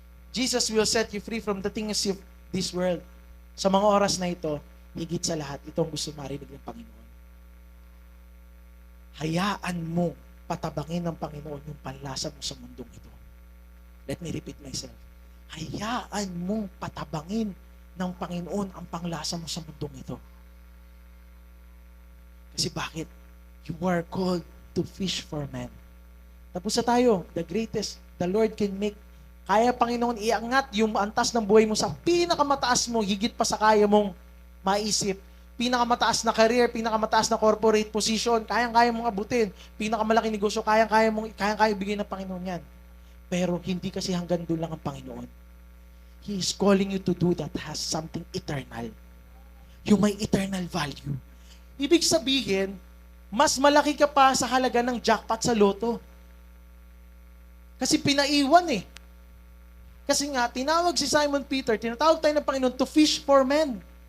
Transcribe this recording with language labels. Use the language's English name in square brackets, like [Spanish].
[English] Jesus will set you free from the things of this world. [Filipino] Sa mga oras na ito, higit sa lahat, itong gusto marinig ng Panginoon. Hayaan mo patabangin ng Panginoon yung panlasa mo sa mundong ito. [English] Let me repeat myself. [Filipino] Hayaan mong patabangin ng Panginoon ang panglasa mo sa mundong ito. Kasi bakit? [English] You are called to fish for men. [Filipino] Tapos na tayo. [English] The Lord can make, [Filipino] kaya Panginoon iangat yung antas ng buhay mo sa pinakamataas mo, higit pa sa kaya mong maisip. Pinakamataas na career, pinakamataas na corporate position, kayang-kaya mong abutin. Pinakamalaking negosyo, kayang-kaya bigyan ng Panginoon yan. Pero hindi kasi hanggang doon lang ang Panginoon. [English] He is calling you to do that has something eternal. [Filipino] Yung may eternal value. Ibig sabihin, mas malaki ka pa sa halaga ng jackpot sa loto. Kasi pinaiwan eh. Kasi nga, tinawag si Simon Peter, tinatawag tayo ng Panginoon [English] to fish for men.